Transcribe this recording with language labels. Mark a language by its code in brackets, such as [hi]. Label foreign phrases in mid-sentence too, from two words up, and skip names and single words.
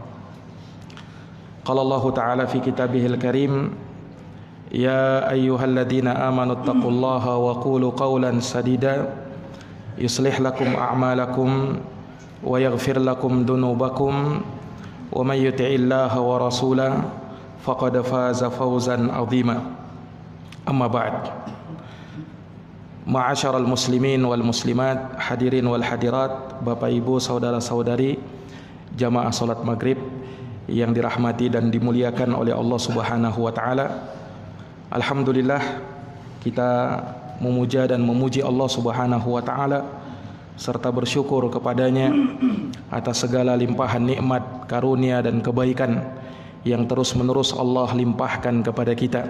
[ar] قال الله تعالى في كتابه الكريم يا أيها الذين آمنوا اتقوا الله وقولوا قولا سديدا يصلح لكم أعمالكم ويغفر لكم ذنوبكم ومن يطع الله ورسوله فقد فاز فوزا عظيما. أما بعد. معاشر المسلمين والمسلمات حاضرين والحاضرات, [id] Bapak Ibu, saudara-saudari jamaah salat maghrib yang dirahmati dan dimuliakan oleh Allah [ar] سبحانه وتعالى. [id] Alhamdulillah, kita memuja dan memuji Allah [ar] سبحانه وتعالى [id] serta bersyukur kepadanya atas segala limpahan nikmat, karunia dan kebaikan yang terus-menerus Allah limpahkan kepada kita.